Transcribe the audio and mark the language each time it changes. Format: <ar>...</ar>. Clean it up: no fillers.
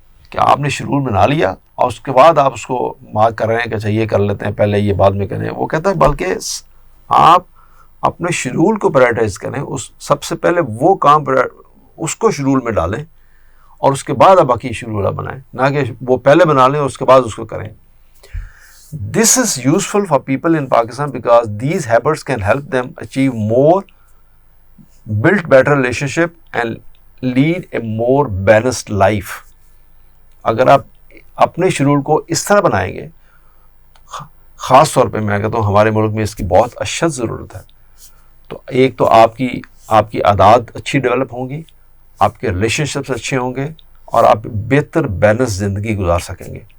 <ur>کہ آپ نے شیڈول بنا لیا اور اس کے بعد آپ اس کو مارک کر رہے ہیں کہ اچھا یہ کر لیتے ہیں پہلے، یہ بعد میں کریں. وہ کہتا ہے بلکہ آپ اپنے شیڈول کو پرائرٹائز کریں، سب سے پہلے وہ کام اس کو شیڈول میں ڈالیں اور اس کے بعد آپ باقی شیڈول بنائیں، نہ کہ وہ پہلے بنا لیں اور اس کے بعد اس کو کریں.</ur> <en>This is useful for people in Pakistan because these habits can help them achieve more, build better relationship and lead a more balanced life.</en> <ur>اگر آپ اپنے شیڈول کو اس طرح بنائیں گے، خاص طور پہ میں کہتا ہوں ہمارے ملک میں اس کی بہت اشد ضرورت ہے، تو ایک تو آپ کی عادات اچھی ڈیولپ ہوں گی، آپ کے ریلیشن شپس اچھے ہوں گے اور آپ بہتر بیلنس زندگی گزار سکیں گے.</ur>